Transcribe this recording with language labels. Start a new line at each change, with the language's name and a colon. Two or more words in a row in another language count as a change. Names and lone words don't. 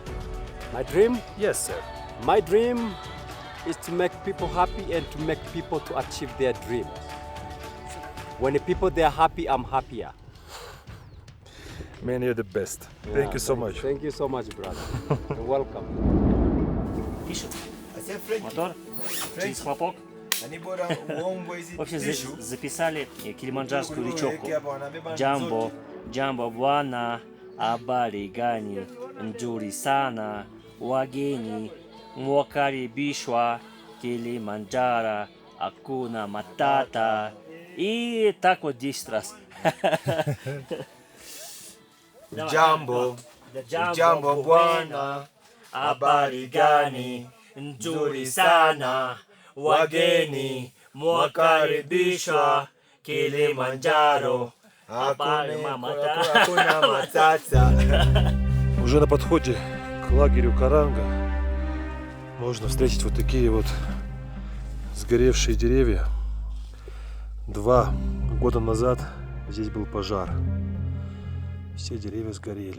English: My dream? Yes, sir. My dream is to make people happy and to make people to achieve their dreams. When the people they are happy, I'm happier. Man, you're the best. Thank you so much. Thank you so much, brother. You're welcome.
Russian: Пишет. Мотор. Через хлопок. Вообще записали килиманджарскую речевку.
Swahili: Jambo, jambo bwana, habari gani, nzuri sana, wageni, mwakaribishwa, Kilimanjaro, hakuna matata.
Russian: И так вот 10 раз.
Swahili: Jambo, jambo bwana, habari gani, Nzuri sana, wageni, mwakaribishwa Kilimanjaro. Hakuna matata.
Russian: Уже на подходе к лагерю Каранга можно встретить вот такие вот сгоревшие деревья. 2 года назад здесь был пожар. Все деревья сгорели.